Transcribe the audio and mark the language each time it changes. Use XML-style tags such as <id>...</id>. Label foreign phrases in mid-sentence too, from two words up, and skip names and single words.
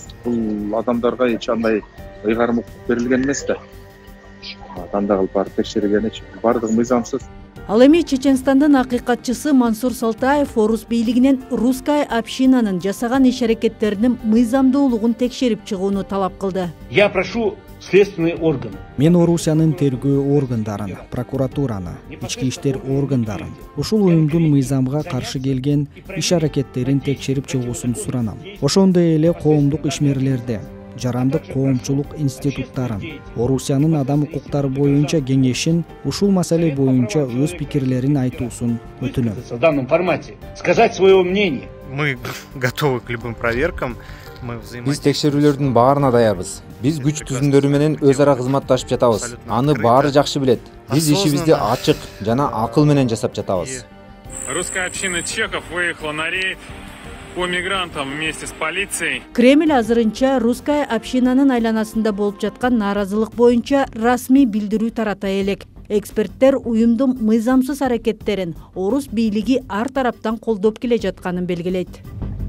<ky>Бул адамдарга эч андай ыйгарым укук берилген эмес да. Кандай кылып барып текшергеничи бардыгы мыйзамсыз. Ал эми Чеченстандын акыйкатчысы Мансур Салтаев орус бийлигинен</ky> <ru>русская общинанын</ru> <ky>жасаган иш-аракеттеринин мыйзамдуулугун текшерип чыгууну талап кылды.</ky> <ru>Я прошу следственные органы.</ru> <ky>Мен Орусиянын тергөө органдарын, прокуратураны, ички иштер органдарын, ушул уюмдун мыйзамга каршы келген иш-аракеттерин текшерип чыгуусун суранам. Ошондой эле коомдук ишмерлерди, жарандык коомчулук институттарын, Орусиянын адам укуктары боюнча кеңешин ушул маселе боюнча өз пикирлерин айтуусун өтүнөм.</ky> <ru>В данном формате сказать свое мнение. Мы готовы к любым проверкам.</ru> <ky>Биз текшерүүлөрдүн баарына даярбыз. Биз күч түзүмдөрү менен өз ара кызматташып жатабыз. Аны баары жакшы билет. Биз ишибизди ачык жана акыл менен жасап жатабыз.</ky> <ru>Русская община чеков выехала на рейд по мигрантам вместе с полицией.</ru> <ky>Кремль азырынча</ky> <ru>русская общинанын</ru> <ky>айланасында болуп жаткан нааразылык боюнча расмий билдирүү тарата элек. Эксперттер уюмдун мыйзамсыз аракеттерин орус бийлиги ар тараптан колдоп келе жатканын белгилейт.</ky>